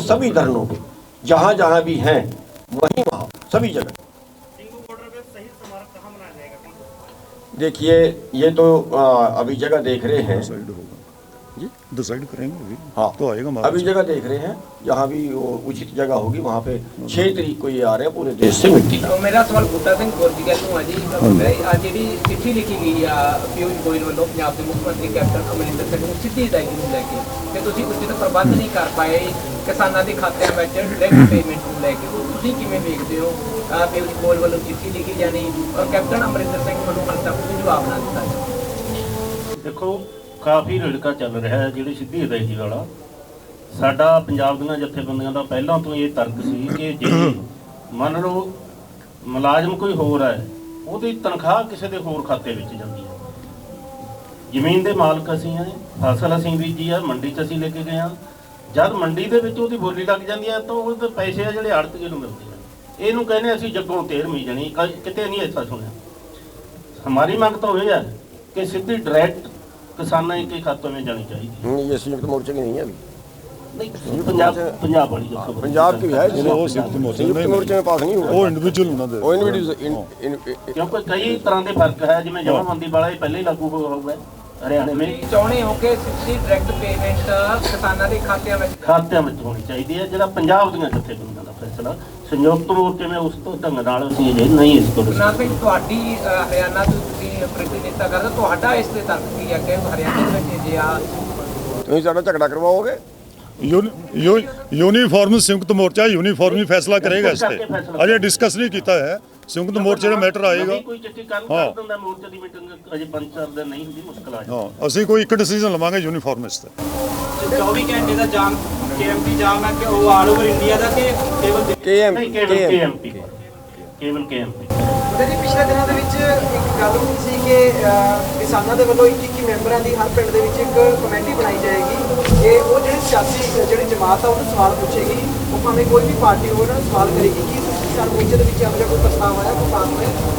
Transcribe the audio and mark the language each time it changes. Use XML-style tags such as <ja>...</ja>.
<hi>सभी धरनों पे जहाँ जहाँ भी हैं वहीं वहाँ सभी जगह। देखिए, ये तो अभी जगह देख रहे हैं। डिसाइड करेंगे अभी। हाँ तो आएगा हमारा। अभी जगह देख रहे हैं, जहाँ भी वो उचित जगह होगी वहाँ पे 6 तरीक को ये आ रहे हैं पूरे देश से मिट्टी। तो मेरा सवाल</hi> <pa>बूटा सिंह पोर्चुगल ਨੂੰ ਆ ਜੀ ਜਿਹੜੀ ਚਿੱਠੀ ਲਿਖੀ ਗਈ ਆ ਪਿਊਸ਼ ਗੋਇਲ ਵੱਲੋਂ ਪੰਜਾਬ ਦੇ ਮੁੱਖ ਮੰਤਰੀ ਕੈਪਟਨ ਅਮਰਿੰਦਰ ਸਿੰਘ ਨੂੰ ਸਿੱਧੀ ਅਦਾਇਗੀ ਨੂੰ ਲੈ ਕੇ ਕਿ ਤੁਸੀਂ ਉਚਿਤ ਪ੍ਰਬੰਧ ਨਹੀਂ ਕਰ ਪਾਏ ਕਿਸਾਨਾਂ ਦੇ ਖਾਤਿਆਂ ਵਿੱਚ ਡਾਇਰੈਕਟ ਪੇਮੈਂਟ ਨੂੰ ਲੈ ਕੇ, ਤੁਸੀਂ ਕਿਵੇਂ ਵੇਖਦੇ ਹੋ? ਪਿਊਸ਼ ਗੋਇਲ ਵੱਲੋਂ ਚਿੱਠੀ ਲਿਖੀ ਜਾਣੀ ਔਰ ਕੈਪਟਨ ਅਮਰਿੰਦਰ ਸਿੰਘ ਵੱਲੋਂ ਹਾਲੇ ਤੱਕ ਕੋਈ ਜਵਾਬ ਨਾ ਦਿੱਤਾ। ਦੇਖੋ ਕਾਫੀ ਰੜਕਾ ਚੱਲ ਰਿਹਾ ਹੈ ਜਿਹੜੀ ਸਿੱਧੀ ਅਦਾਇਗੀ ਵਾਲਾ। ਸਾਡਾ ਪੰਜਾਬ ਦੀਆਂ ਜਥੇਬੰਦੀਆਂ ਦਾ ਪਹਿਲਾਂ ਤੋਂ ਇਹ ਤਰਕ ਸੀ ਕਿ ਜੇ ਮੰਨ ਲਓ ਮੁਲਾਜ਼ਮ ਕੋਈ ਹੋਰ ਹੈ, ਉਹਦੀ ਤਨਖਾਹ ਕਿਸੇ ਦੇ ਹੋਰ ਖਾਤੇ ਵਿੱਚ ਜਾਂਦੀ ਹੈ। ਜ਼ਮੀਨ ਦੇ ਮਾਲਕ ਅਸੀਂ ਹਾਂ, ਫਸਲ ਅਸੀਂ ਬੀਜੀ ਆ, ਮੰਡੀ 'ਚ ਅਸੀਂ ਲੈ ਕੇ ਗਏ ਹਾਂ, ਜਦ ਮੰਡੀ ਦੇ ਵਿੱਚ ਉਹਦੀ ਬੋਲੀ ਲੱਗ ਜਾਂਦੀ ਹੈ ਤਾਂ ਉਹਦੇ ਪੈਸੇ ਆ ਜਿਹੜੇ ਆੜਤੀਏ ਨੂੰ ਮਿਲਦੇ ਆ। ਇਹਨੂੰ ਕਹਿੰਦੇ ਅਸੀਂ ਜੱਗੋਂ ਤੇਰਵੀਂ ਜਾਣੀ, ਕਿਤੇ ਨਹੀਂ ਐਸਾ ਸੁਣਿਆ। ਹਮਾਰੀ ਮੰਗ ਤਾਂ ਇਹ ਹੈ</pa> <hi>कि सीधी डायरेक्ट किसानों के खातों में जानी चाहिए। ये संयुक्त मोर्चे की नहीं है अभी, पंजाब वाली पंजाब की है, संयुक्त मोर्चे में पास नहीं हुआ। वो इंडिविजुअल होना दे, वो इंडिविजुअल क्योंकि कई तरह के फर्क है, जिवें जमाबंदी वाला ही पहले ही लागू हो गया हरियाणे में।</hi> <pa>ਚਾਹੁੰਦੇ ਹੋ ਕਿ ਸਿੱਧੀ ਡਾਇਰੈਕਟ ਪੇਮੈਂਟ ਕਿਸਾਨਾਂ ਦੇ ਖਾਤਿਆਂ ਵਿੱਚ</pa> <hi>होनी चाहिए।</hi> <pa>ਜਿਹੜਾ ਪੰਜਾਬ ਦੀਆਂ ਜਥੇਬੰਦੀਆਂ ਦਾ ਫੈਸਲਾ ਸੰਯੁਕਤ ਮੋਰਚੇ में ਉਸ ਤੋਂ ਢੰਗ ਨਾਲ ਅਸੀਂ ਇਹ ਨਹੀਂ ਇਸ ਤੋਂ ਨਾ ਸਿੰਘ ਤੁਹਾਡੀ ਹਰਿਆਣਾ ਤੋਂ ਤੁਸੀਂ ਪ੍ਰਤੀਨਿਧਤਾ ਕਰਦੇ, ਤੁਹਾਡਾ ਇਸ ਤੇ ਤਰਕ ਕੀ ਹੈ ਕਿ ਹਰਿਆਣਾ ਦੇ ਵਿੱਚ ਜੇ ਆ ਤੁਸੀਂ ਸਾਡਾ ਝਗੜਾ ਕਰਵਾਓਗੇ?</pa> <hi>यूनिफॉर्म संयुक्त मोर्चा यूनिफॉर्म ही फैसला करेगा इस पे, अजय डिस्कस नहीं किया है। संयुक्त मोर्चे का मैटर आएगा।</hi> <pa>हाँ ਅਸੀਂ ਕੋਈ ਇੱਕ ਡਿਸੀਜਨ ਲਵਾਂਗੇ ਯੂਨੀਫਾਰਮ ਇਸ ਤੇ। 24 ਘੰਟੇ ਦਾ ਜਾਮ KMP ਜਾਮ ਹੈ ਕਿ ਉਹ ਆਲ ਓਵਰ ਇੰਡੀਆ ਦਾ ਕਿ ਕੇਵਲ KMP ਜੀ ਪਿਛਲੇ ਦਿਨਾਂ ਦੇ ਵਿੱਚ ਇੱਕ ਗੱਲ ਹੋਈ ਸੀ ਕਿ ਕਿਸਾਨਾਂ ਦੇ ਵੱਲੋਂ 21 ਮੈਂਬਰਾਂ ਦੀ ਹਰ ਪਿੰਡ ਦੇ ਵਿੱਚ ਇੱਕ ਕਮੇਟੀ ਬਣਾਈ ਜਾਏਗੀ ਕਿ ਉਹ ਜਿਹੜੀ ਜਮਾਤ ਆ ਉਹਨੂੰ ਸਵਾਲ ਪੁੱਛੇਗੀ, ਉਹ ਭਾਵੇਂ ਕੋਈ ਵੀ ਪਾਰਟੀ ਹੋਵੇ ਉਹਨਾਂ ਨੂੰ ਸਵਾਲ ਕਰੇਗੀ ਕਿ ਕਿਸਾਨ ਮੋਰਚੇ ਦੇ ਵਿੱਚ ਇਹੋ ਜਿਹਾ ਕੋਈ ਪ੍ਰਸਤਾਵ ਆਇਆ ਕੋਈ ਕੰਮ ਹੈ?</pa>